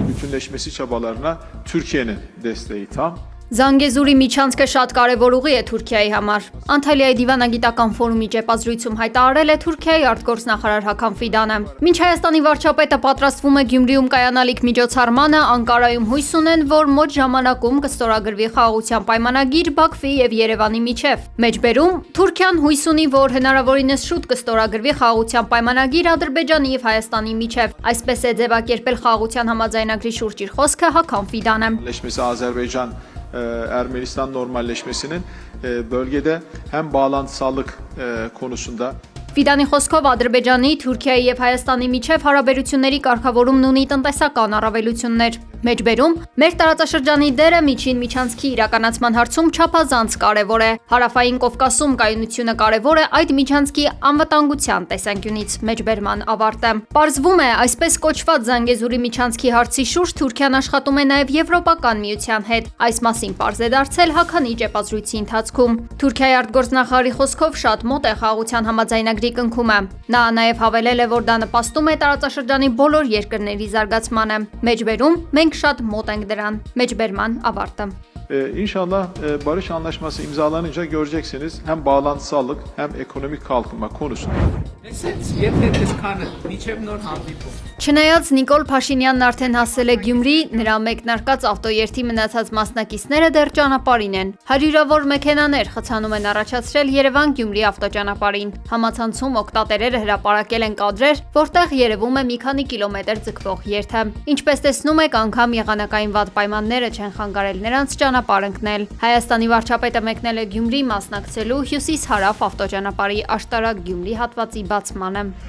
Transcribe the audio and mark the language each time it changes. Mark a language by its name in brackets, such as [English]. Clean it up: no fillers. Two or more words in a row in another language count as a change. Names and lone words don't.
[Turkish] bütünleşmesi çabalarına Türkiye'nin desteği tam. [Armenian] Զանգեզուրի միջանցքը շատ կարևոր ուղի է Թուրքիայի համար։ Անտալիայի դիվանագիտական ֆորումի ճեպազրույցում հայտարարել է Թուրքիայի արտգործնախարար Հական Ֆիդանը։ Մինչ Հայաստանի վարչապետը պատրաստվում է Գյումրիում կայանալիք միջոցառմանը, Անկարայում հույս ունեն, որ մոտ ժամանակում կստորագրվի խաղաղության պայմանագիր Բաքվի եւ Երևանի միջև։ Մեջբերում Թուրքիան հույս ունի, որ հնարավորինս շուտ կստորագրվի խաղաղության պայմանագիր Ադրբեջանի եւ Հայաստանի միջև։ Այսպես է ձևակերպել խաղաղության համաձայնագրի շուրջ իր խոսքը Հական Ֆիդանը։ [Turkish] Azerbaycan Ermenistan normalleşmesinin bölgede hem bağlantısallık konusunda [Armenian] Ֆիդանի խոսքով Ադրբեջանի, Թուրքիայի եւ Հայաստանի միջև հարաբերությունների կարգավորումն ունի տնտեսական առավելություններ։ Մեջբերում մեր տարածաշրջանի դերը միջին միջանցքի իրականացման հարցում չափազանց կարևոր է։ Հարավային Կովկասում կայունությունը կարևոր է այդ միջանցքի անվտանգության տեսանկյունից։ Մեջբերման ավարտը։ Պարզվում է, այսպես կոչված Զանգեզուրի միջանցքի հարցի շուրջ Թուրքիան աշխատում է նաեւ Եվրոպական միության հետ։ Այս մասին պարզ է դարձել Հականի ճեպազրույցի ընթացքում։ Թուրքիայի արտգործնախարարի խոսքով շատ մոտ է խաղաղության համաձայնագրի կնքումը։ Նա նաև հավելել է, որ դա նպաստում է տարածաշրջանի բոլոր երկրների զարգացմանը։ Մեջբերում մենք շատ մոտ ենք դրան։ Մեջբերման ավարտը։ [Turkish] İnşallah barış anlaşması imzalanınca göreceksiniz hem bağlantısallık hem ekonomik kalkınma konusunda. [Armenian] Չնայած Նիկոլ Փաշինյանն արդեն հասել է Գյումրի, նրա մեկնարկած ավտոերթի մնացած մասնակիցները դեռ ճանապարհին են։ Հարյուրավոր մեքենաներ խցանում են առաջացրել Երևան-Գյումրի ավտոճանապարհին։ Համացանցում օգտատերերը հրապարակել են կադրեր, որտեղ երևում է մի քանի կիլոմետր ձգվող երթը։ Ինչպես տեսնում եք, անգամ եղանակային վատ պայմանները չեն խանգարել նրանց ճանապարհ ընկնել։ Հայաստանի վարչապետը մեկնել է Գյումրի մասնակցելու հյուսիս-հարավ ավտոճանապարհի Աշտարակ-Գյումրի հատվածի բացմանը։